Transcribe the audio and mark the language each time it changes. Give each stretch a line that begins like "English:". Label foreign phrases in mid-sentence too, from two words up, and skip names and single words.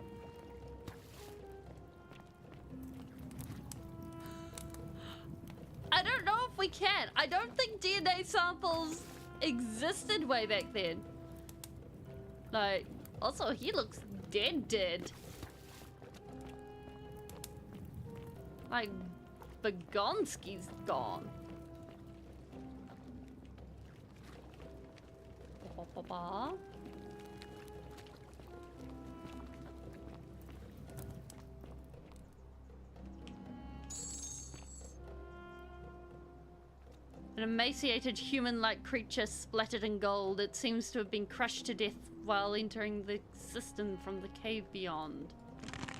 English: I don't know if we can. I don't think DNA samples existed way back then. Like, also he looks dead. Like, Bagonski's gone. Ba-ba-ba-ba. An emaciated human-like creature splattered in gold. It seems to have been crushed to death while entering the cistern from the cave beyond.